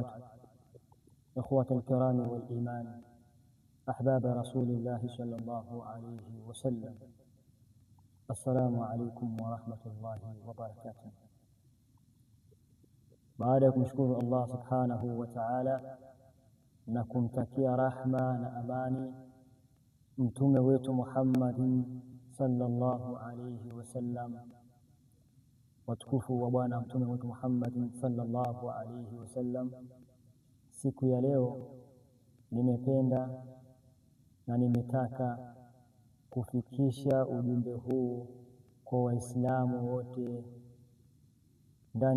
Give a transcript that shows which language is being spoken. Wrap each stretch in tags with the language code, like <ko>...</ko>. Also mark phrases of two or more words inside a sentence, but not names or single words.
<ar>إخوة الكرام والإيمان، أحباب رسول الله صلى الله عليه وسلم، السلام عليكم ورحمة الله وبركاته. بعدكم شكر الله سبحانه وتعالى</ar> <sw>na kumtakia rahma na amani mtume wetu</sw> <ar>محمد صلى الله عليه وسلم,</ar> <sw>watukufu wa bwana mtume wetu</sw> <ar>محمد صلى الله عليه وسلم.</ar> <sw>Siku ya leo nimependa na nimetaka kufikisha ujumbe huu kwa Waislamu wote ndani</sw>